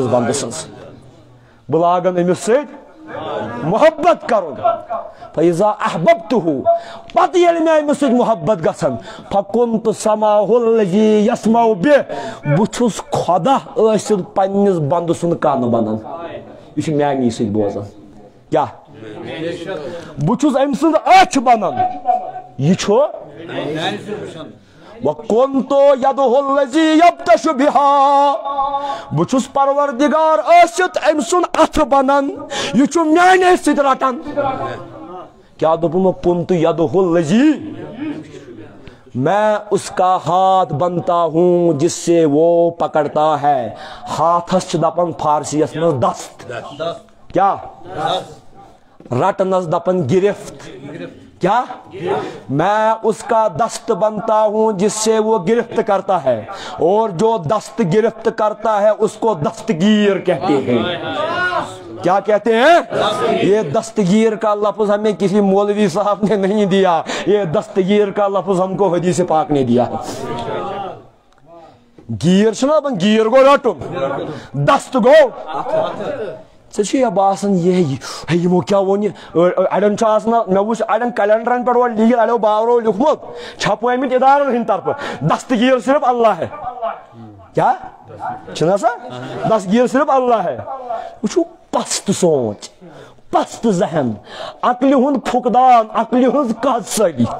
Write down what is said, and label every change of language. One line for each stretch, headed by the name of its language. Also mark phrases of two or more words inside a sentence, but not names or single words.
Kashmiri: بنٛدٕ سٕنٛز بہٕ لاگن أمِس سۭتۍ محبت کرُن
Arabic: فاذا احببتہوٗ
Kashmiri: پتہٕ ییٚلہِ مےٚ أمِس سۭتۍ محبت گژھن
Arabic: فکنتُ سمعہ الذی یسمع بہ
Kashmiri: بہٕ چھُس خۄدا ٲسِتھ پننِس بنٛدٕ سُنٛد کن بنان یہِ چھُ میانی سۭتۍ بوزان کیٛاہ بہٕ چھُس أمۍ سٕنٛز أچھ بنان یہِ چھُ
Arabic: وَكُنتُ يَدُهُ الَّذِي يَبْطَشُ بِهَا
Kashmiri: بہٕ چھُس پروردگار ٲسِتھ أمۍ سُنٛد اَتھٕ بنان یہِ چھُ میانے سۭتۍ رٹان کیٛاہ دوٚپُن
Arabic: وَكُنتُ يَدُهُ الَّذِي
Urdu: میں اس کا ہاتھ بنتا ہوں جس سے وہ پکڑتا ہے
Kashmiri: ہاتھس چھِ دپان فارسیس منٛز دست کیا رٹنس دپان گرفت کیا
Urdu: میں اس کا دست بنتا ہوں جس سے وہ گرفت کرتا ہے اور جو دست گرفت کرتا ہے اس کو دستگیر کہتے ہیں کیا کہتے ہیں یہ دستگیر کا لفظ ہمیں کسی مولوی صاحب نے نہیں دیا یہ دستگیر کا لفظ ہم کو حدیث پاک نے دیا
Kashmiri: گیر چھنا دپان گیر گو رٹن دست گو ژےٚ باسان یِمو کیٛاہ ووٚن یہِ اڑٮ۪ن چھُ آسان مےٚ وٕچھ اڑٮ۪ن کیلنڈرن پٮ۪ٹھ اورٕ لیٖکھِتھ اڑیو باورو لیوٗکھمُت چھپٲومٕتۍ ادارن ہٕنٛدِ طرفہٕ
Urdu: دستگیر صرف اللہ ہے
Kashmiri: کیٛاہ چھُنہ سا
Urdu: دستگیر صرف اللہ ہے
Kashmiri: وٕچھو پست سونٛچ پست ذہن عقلہِ ہُنٛد فُقدان عقلہِ ہٕنٛز قحط سٲری